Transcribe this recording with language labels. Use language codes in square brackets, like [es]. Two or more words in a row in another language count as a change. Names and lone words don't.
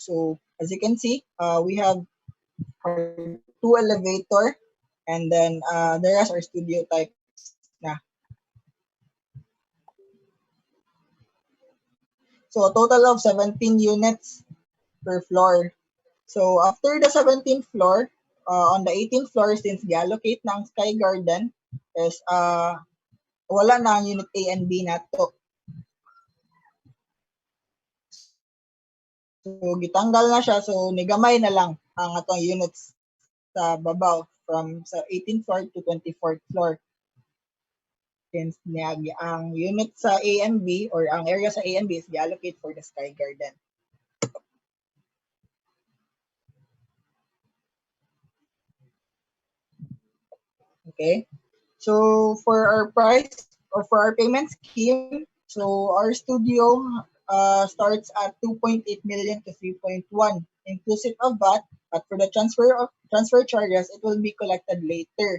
[en] So as you can see, we have our 2 elevator, and then the rest are studio types na. So a total of 17 units per floor. So after the 17th floor, on the 18th floor, [ceb] since gi-allocate na ang Sky Garden, is wala na ang unit [en] A and B [ceb] nato. So gitanggal na siya, so nigamay na lang ang atong units sa babaw from sa [en] 18th floor to 24th floor. [ceb] Since ang unit sa [en] A and B [ceb] or ang area sa [en] A and B [ceb] is gi-allocate for the Sky Garden. [en] Okay. So for our price or for our payment scheme, so our studio starts at 2.8 million to 3.1 inclusive of VAT, but for the transfer charges, it will be collected later.